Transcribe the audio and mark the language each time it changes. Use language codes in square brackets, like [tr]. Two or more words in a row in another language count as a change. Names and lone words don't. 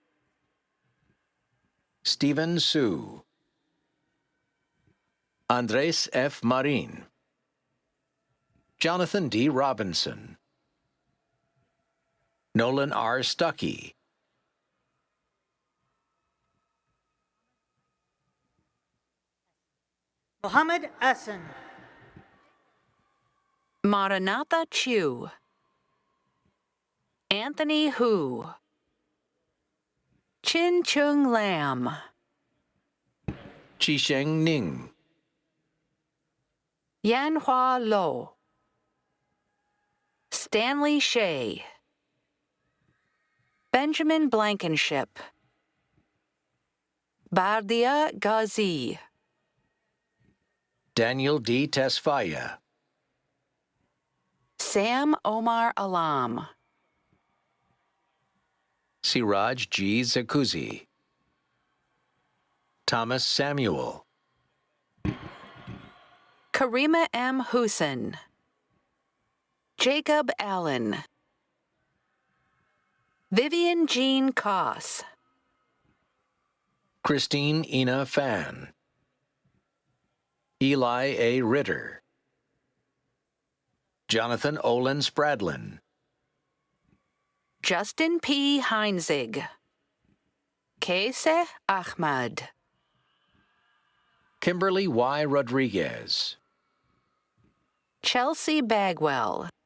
[en] Stephen Su. Andres F. Marin. Jonathan D. Robinson. Nolan R. Stuckey. Mohammed Essen. Maranatha Chu. Anthony Hu. Chin Chung Lam. Chisheng Ning. Yanhua Lo. Stanley Shea. Benjamin Blankenship. Bardia Ghazi. Daniel D. Tesfaye. Sam Omar Alam. Siraj G. Zakuzi. Thomas Samuel. Karima M. Hussein. Jacob Allen. Vivian Jean Koss. Christine Ina Fan. Eli A. Ritter. Jonathan Olin Spradlin. Justin P. Heinzig. Kaise Ahmad. Kimberly Y. Rodriguez. Chelsea Bagwell.